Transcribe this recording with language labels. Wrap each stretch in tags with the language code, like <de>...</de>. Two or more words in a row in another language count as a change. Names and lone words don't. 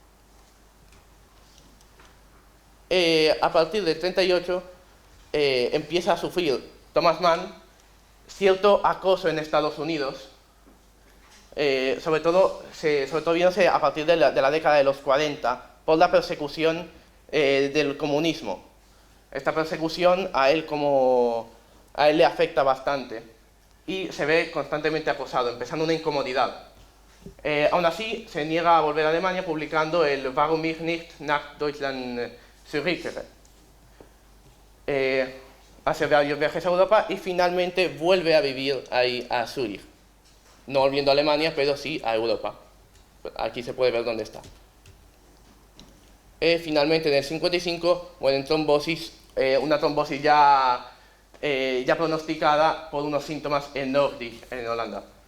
<es>A partir del 38 empieza a sufrir Thomas Mann cierto acoso en Estados Unidos, sobre todo viéndose a partir de la década de los 40 por la persecución del comunismo. Esta persecución a él le afecta bastante y se ve constantemente acosado, empezando una incomodidad. Aún así, se niega a volver a Alemania publicando el Warum ich nicht nach Deutschland zurückkehre. Hace varios viajes a Europa y finalmente vuelve a vivir ahí a Zúrich. No volviendo a Alemania, pero sí a Europa. Aquí se puede ver dónde está. Finalmente, en el 55, muere en trombosis, una trombosis ya pronosticada por unos síntomas en Noordijk, en Holanda.</es>